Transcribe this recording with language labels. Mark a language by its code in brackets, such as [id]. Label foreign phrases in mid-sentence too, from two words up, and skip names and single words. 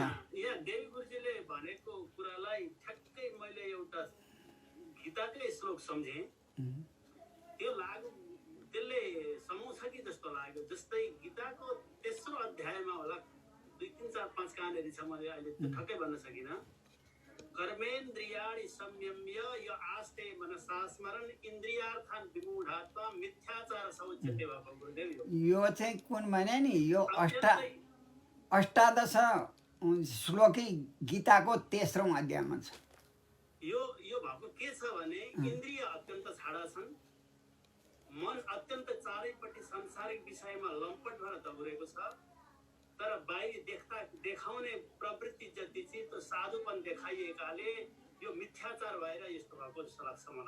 [ne] यहाँ देवी गुरुजीले भनेको कुरालाई ठ्याक्कै मैले एउटा गीताकै श्लोक सम्झेँ। त्यो लागु त्यसले समाउँछ कि जस्तो लाग्यो। जस्तै गीताको तेस्रो अध्यायमा होला 2, 3, 4, 5 कहाँनिर छ, मैले अहिले ठक्कै भन्न सकिनँ। [sa] कर्मेन्द्रियाणि संयम्य य आस्ते मनसा स्मरण इन्द्रियार्थान् विमूढात्मा मिथ्याचार समुच्यते भगवान् गुरुदेव। [ne] यो चाहिँ कुन भने नि, यो 18 श्लोकी गीताको तेस्रो अध्यायमा छ। यो भएको के छ भने इन्द्रिय अत्यन्त छाडा छन्, मन अत्यन्त चारैपट्टि सांसारिक विषयमा लम्पट भएर दौडेको छ, तर बाहिर देखाउने प्रवृत्ति जति चाहिँ त्यो साधुपन देखाइएकाले यो मिथ्याचार भएर यस्तो भएको जस्तो लाग्छ मलाई।